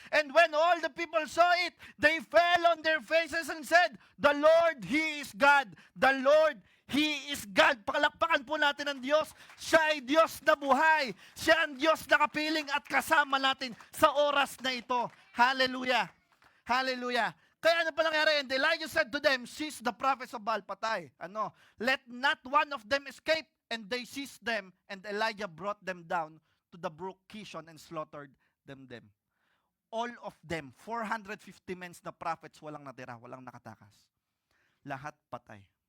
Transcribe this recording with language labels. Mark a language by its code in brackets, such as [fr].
[en] And when all the people saw it, they fell on their faces and said, the Lord, He is God. The Lord, He is God. [tl] Pakalakpakan po natin ang Diyos. Siya ay Diyos na buhay. Siya ang Diyos na kapiling at kasama natin sa oras na ito. Hallelujah. Hallelujah. Kaya ano pa nangyari? [en] And Elijah said to them, seize the prophets of Baal, patay. Let not one of them escape. And they seized them, and Elijah brought them down to the brook Kishon and slaughtered them. All of them, 450 men [tl] na prophets, walang natira, walang nakatakas. Lahat patay.